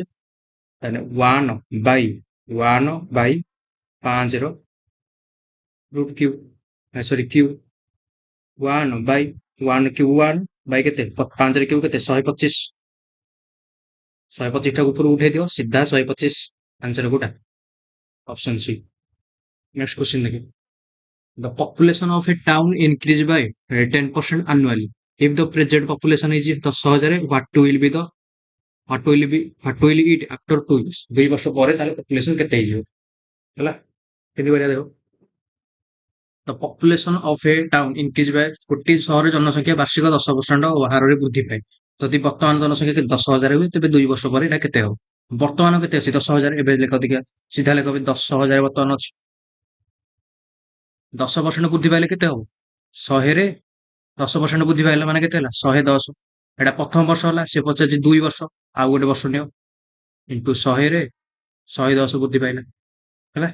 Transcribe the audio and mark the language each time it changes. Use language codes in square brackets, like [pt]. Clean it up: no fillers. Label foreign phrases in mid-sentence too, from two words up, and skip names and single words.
[or] ତାହେଲେ 1 ବାଇ 1 ବାଇ 5 ର [en] root cube [or] ସରି କ୍ୟୁବ୍ 1 ବାଇ 1 କ୍ୟୁବ୍ 1 ବାଇ କେତେ 5 ରେ କ୍ୟୁବ୍ କେତେ 125 125 ଟାକୁ ଉପରକୁ ଉଠେଇ ଦିଅ ସିଧା 125 ଆନ୍ସର କୋଉଟା ଅପସନ ସି। [en] next question देखिए the population of a town increase by 10% annually if the present population is 10,000 what will it after 2 years [or] 2 ବର୍ଷ ପରେ ତାହେଲେ population କେତେ ହେଇଯିବ ହେଲା। କେମିତି କରିବା ଦେଖ [en] the population of a town increase by [or] ଗୋଟିଏ ସହରରେ ଜନସଂଖ୍ୟା ବାର୍ଷିକ 10% ହାରରେ ବୃଦ୍ଧି ପାଏ। ଯଦି ବର୍ତ୍ତମାନ ଜନସଂଖ୍ୟା 10,000 ହୁଏ ତେବେ 2 ବର୍ଷ ପରେ ଏଟା କେତେ ହବ। ବର୍ତ୍ତମାନ କେତେ ଅଛି 10,000 ଏବେ ଲେଖ ଦେଖିଆ ସିଧା ଲେଖ 10,000 ବର୍ତ୍ତମାନ ଅଛି 10% ବୃଦ୍ଧି ପାଇଲେ କେତେ ହବ 100 ରେ 10% ବୃଦ୍ଧି ପାଇଲା ମାନେ କେତେ ହେଲା 110 ଏଇଟା ପ୍ରଥମ ବର୍ଷ ହେଲା, ସେ ପଚାରୁଛି 2 ବର୍ଷ, ଆଉ ଗୋଟେ ବର୍ଷ ନିଅ ଇଣ୍ଟୁ 100 ରେ 110 ବୃଦ୍ଧି ପାଇଲା ହେଲା।